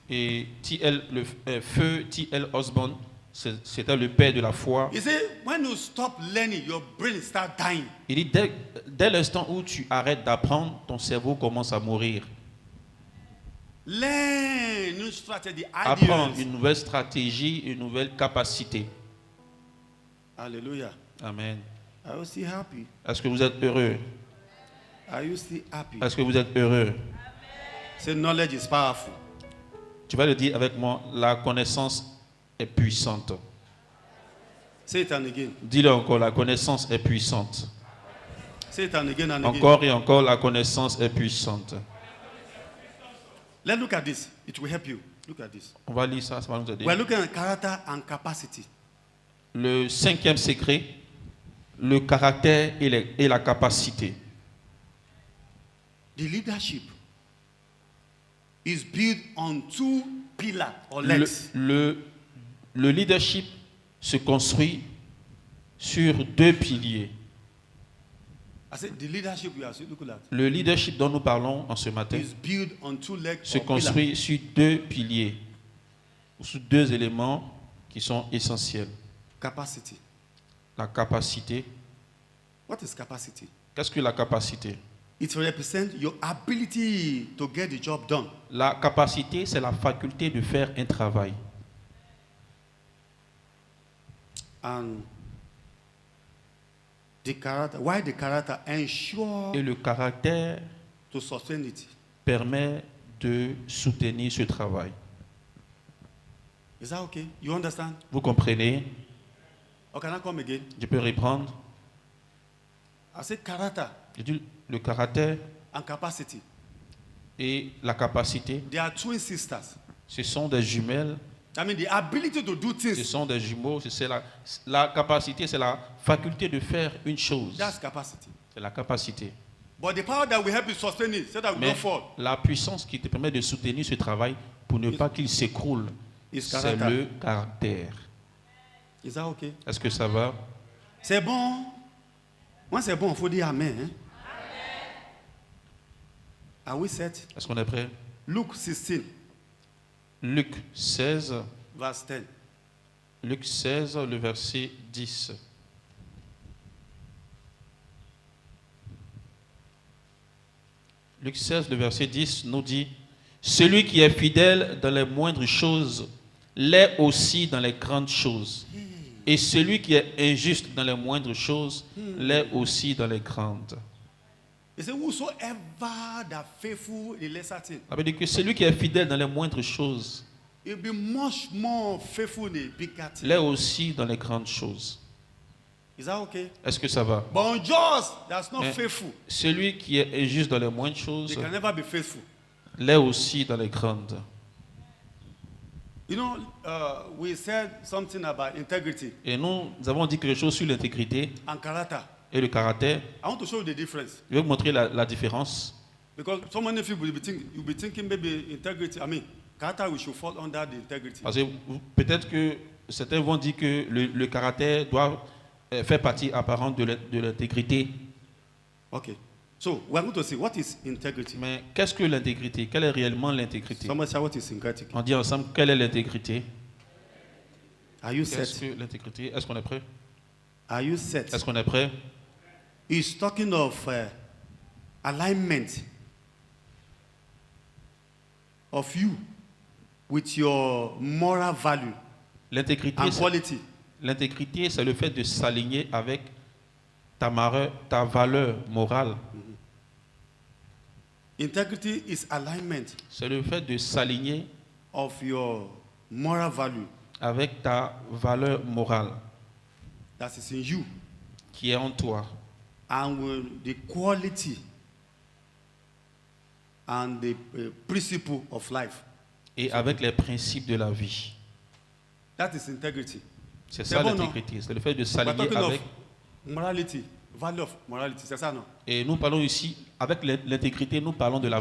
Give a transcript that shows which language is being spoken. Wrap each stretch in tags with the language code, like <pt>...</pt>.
<fr>Et feu T.L. Osborne, c'était le père de la foi.</fr> <en>He said, when you stop learning, your brain start dying.</en> <fr>Il dit, dès l'instant où tu arrêtes d'apprendre, ton cerveau commence à mourir.</fr> <en>Learn new strategy,</en> <fr>Apprends</fr> <en>ideas.</en> <fr>une nouvelle stratégie, une nouvelle capacité.</fr> <en>Hallelujah. Amen. Are you still happy?</en> <fr>Est-ce que vous êtes heureux?</fr> <en>Are you still happy?</en> <fr>Est-ce que vous êtes heureux?</fr> <en>Say, knowledge is powerful.</en> <fr>Tu vas le dire avec moi, la connaissance est puissante.</fr> <en>Say it and again.</en> <fr>Dis-le encore, la connaissance est puissante.</fr> <en>Say it and again and again.</en> <fr>Encore et encore, la connaissance est puissante.</fr> <en>Let's look at this. It will help you. Look at this.</en> <fr>On va lire ça, ça va nous aider.</fr> <en>We're looking at character and capacity.</en> <fr>Le cinquième secret, le caractère et la capacité.</fr> <en>The leadership is built on two pillars or</en> <fr>Le,</fr> <en>legs.</en> <fr>le leadership se construit sur deux piliers.</fr> <en>I said the leadership we are looking at</en> <fr>Le leadership dont nous parlons en ce matin</fr> <en>is built on two legs</en> <fr>se</fr> <en>or pillars.</en> <fr>construit sur deux piliers, ou sur deux éléments qui sont essentiels.</fr> <en>Capacity.</en> <fr>La capacité.</fr> <en>What is capacity?</en> <fr>Qu'est-ce que la capacité?</fr> <en>It represents your ability to get the job done.</en> <fr>La capacité, c'est la faculté de faire un travail.</fr> <en>And the character, why the character ensure</en> <fr>Et le caractère</fr> <en>to sustain it.</en> <fr>permet de soutenir ce travail.</fr> <en>Is that okay? You understand?</en> <fr>Vous comprenez?</fr> <en>Or can I come again?</en> <fr>Je peux reprendre.</fr> <en>I said character</en> <fr>Je dis le caractère</fr> <en>and capacity.</en> <fr>et la capacité,</fr> <en>They are twin sisters.</en> <fr>ce sont des jumelles,</fr> <en>I mean the ability to do</en> <fr>ce</fr> <en>things.</en> <fr>sont des jumeaux. C'est la capacité, c'est la faculté de faire une chose.</fr> <en>That's capacity.</en> <fr>C'est la capacité.</fr> <en>But the power that will help you sustain it so that we</en> <fr>Mais</fr> <en>don't fall</en> <fr>la puissance qui te permet de soutenir ce travail pour ne pas qu'il s'écroule,</fr> <en>is</en> <fr>c'est</fr> <en>character.</en> <fr>le caractère.</fr> <en>Is that okay?</en> <fr>Est-ce que ça va? C'est bon. Moi c'est bon, il faut dire amen. Hein?</fr> <en>Are we set?</en> <fr>Est-ce qu'on est prêt?</fr> <en>Luke 16,</en> <fr>Luc 16, verse 10. Luc 16, le verset 10. Luc 16, le verset 10 nous dit, « Celui qui est fidèle dans les moindres choses l'est aussi dans les grandes choses. Et celui qui est injuste dans les moindres choses l'est aussi dans les grandes. »</fr> <en>He said, whosoever that faithful in lesser things,</en> <fr>Ça veut dire que celui qui est fidèle dans les moindres choses</fr> <en>he'll be much more faithful in the bigger things.</en> <fr>l'est aussi dans les grandes choses.</fr> <en>Is that okay?</en> <fr>Est-ce que ça va?</fr> <en>But unjust, that's not</en> <fr>Mais</fr> <en>faithful.</en> <fr>celui qui est injuste dans les moindres choses</fr> <en>They can never be faithful.</en> <fr>l'est aussi dans les grandes.</fr> <en>You know, we said something about integrity</en> <fr>Et nous avons dit quelque chose sur l'intégrité</fr> <en>and character.</en> <fr>et le caractère.</fr> <en>I want to show you the difference.</en> <fr>Je vais vous montrer la différence.</fr> <en>Because so many people you'll be thinking maybe integrity, character we should fall under the integrity.</en> <fr>Parce que peut-être que certains vont dire que le caractère doit faire partie apparente de l'intégrité.</fr> <en>Okay. So we're going to see what is integrity.</en> <fr>Mais qu'est-ce que l'intégrité? Quelle est réellement l'intégrité?</fr> <en>Someone say what is integrity.</en> <fr>On dit ensemble, quelle est l'intégrité?</fr> <en>Are you</en> <fr>Qu'est-ce</fr> <en>set?</en> <fr>que l'intégrité? Est-ce qu'on est prêt?</fr> <en>Are you set?</en> <fr>Est-ce qu'on est prêt?</fr> <en>He's talking of alignment of you with your moral value</en> <fr>L'intégrité,</fr> <en>and quality.</en> <fr>l'intégrité, c'est le fait de s'aligner avec ta valeur morale.</fr> <en>Integrity is alignment C'est le fait de s'aligner of your moral value avec ta valeur morale that is in you qui est en toi and with the quality and the principle of life. et avec les principes de la vie. That is integrity.</en> <fr>C'est C'est ça bon, non? l'intégrité. C'est le fait de</fr> <en>We're</en> <fr>s'aligner</fr> <en>talking</en> <fr>avec.</fr> <en>of morality, value of morality.</en> <fr>C'est ça, non? Et nous parlons ici, avec l'intégrité, nous parlons de la</fr>